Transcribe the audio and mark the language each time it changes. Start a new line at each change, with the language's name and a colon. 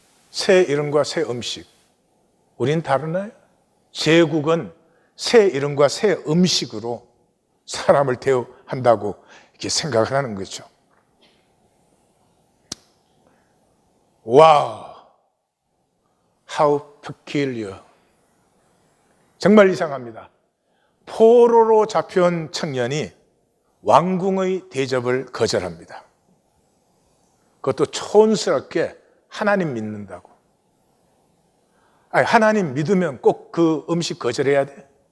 Korean: 새 이름과 새 음식. 우린 다르나요? 제국은 새 이름과 새 음식으로 사람을 대우한다고 이렇게 생각을 하는 거죠.
English: 와우, how peculiar.
Korean: 정말 이상합니다. 포로로 잡혀온 청년이 왕궁의 대접을 거절합니다. 그것도 촌스럽게 하나님 믿는다고. 아니, 하나님 믿으면 꼭 그 음식 거절해야 돼?